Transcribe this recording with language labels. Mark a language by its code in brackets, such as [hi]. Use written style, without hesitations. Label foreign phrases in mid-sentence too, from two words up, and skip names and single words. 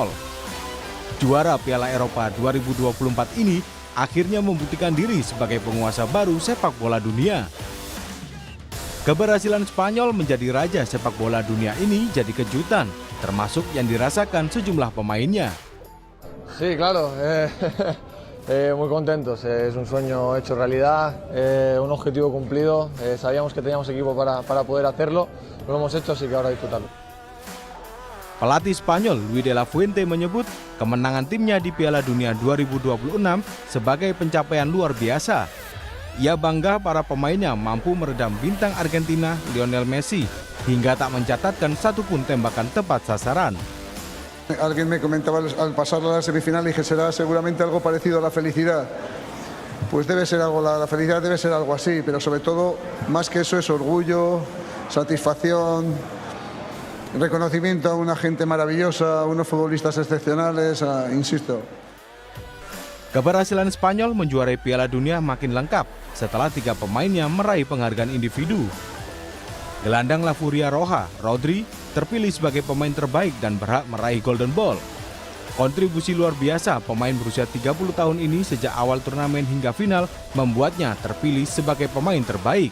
[id] Juara Piala Eropa 2024 ini akhirnya membuktikan diri sebagai penguasa baru sepak bola dunia. Keberhasilan Spanyol menjadi raja sepak bola dunia ini jadi kejutan, termasuk yang dirasakan sejumlah pemainnya. [es] Sí, claro. Muy contentos. Es un sueño hecho realidad, un objetivo cumplido. Sabíamos que teníamos equipo para poder hacerlo. Lo hemos hecho, así que ahora disfrutarlo. [id] Pelatih Spanyol Luis de la Fuente menyebut kemenangan timnya di Piala Dunia 2026 sebagai pencapaian luar biasa. Ia bangga para pemainnya mampu meredam bintang Argentina Lionel Messi hingga tak mencatatkan satupun tembakan tepat sasaran. [es] Alguien me comentaba al pasar a la semifinal y dije será seguramente algo parecido a la felicidad. Pues debe ser algo, la felicidad debe ser algo así, pero sobre todo más que eso es orgullo, satisfacción. Reconocimiento a una gente maravillosa, a unos futbolistas excepcionales, insisto. [id] Keberhasilan Spanyol menjuarai Piala Dunia makin lengkap setelah 3 pemainnya meraih penghargaan individu. Gelandang La Furia Roja, Rodri, terpilih sebagai pemain terbaik dan berhak meraih Golden Ball. Kontribusi luar biasa pemain berusia 30 tahun ini sejak awal turnamen hingga final membuatnya terpilih sebagai pemain terbaik.